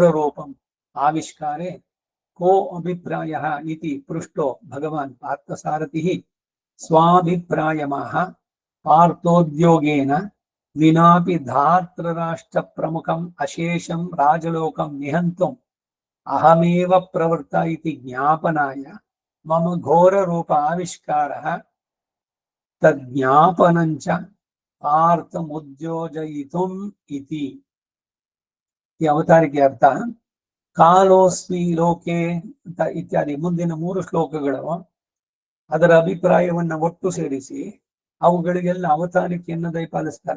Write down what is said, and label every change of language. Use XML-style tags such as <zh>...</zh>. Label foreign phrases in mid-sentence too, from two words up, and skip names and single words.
<sa>ರೂಪಂ ಆವಿಷ್ಕಾರೆ ಕೋ ಅಭಿಪ್ರಾಯ ಇತಿ ಪೃಷ್ಟೋ ಭಗವಾನ್ ಪಾರ್ಥಸಾರಥಿ ಸ್ವಾಭಿಪ್ರಾಯಮಃ ಪಾರ್ಥೋದ್ಯೋಗೇನ ವಿನಾಪಿ ಧಾರ್ತರಾಷ್ಟ್ರ ಪ್ರಮುಖಂ ಅಶೇಷಂ ರಾಜಲೋಕಂ ನಿಹಂತುಂ ಅಹಮೇವ ಪ್ರವೃತ್ತ ಇತಿ ಜ್ಞಾಪನಾಯ ಮಮ ಘೋರ ರೂಪ ಆವಿಷ್ಕಾರ ತಜ್ಞಾಪನಂಚ ಪಾರ್ಥಮುದ್ಯೋಜಯಿತುಂ ಇತಿ.</sa> <kn>ಈ ಅವತಾರಿಕೆ ಅರ್ಥ</kn> <sa>ಕಾಲೋಸ್ಮಿ ಲೋಕೆ</sa> <kn>ಅಂತ ಇತ್ಯಾದಿ ಮುಂದಿನ 3 ಶ್ಲೋಕಗಳು ಅದರ ಅಭಿಪ್ರಾಯವನ್ನ ಒಟ್ಟು ಸೇರಿಸಿ ಅವುಗಳಿಗೆಲ್ಲ ಅವತಾರಿಕೆಯನ್ನು ದಯಪಾಲಿಸ್ತಾರೆ.</kn>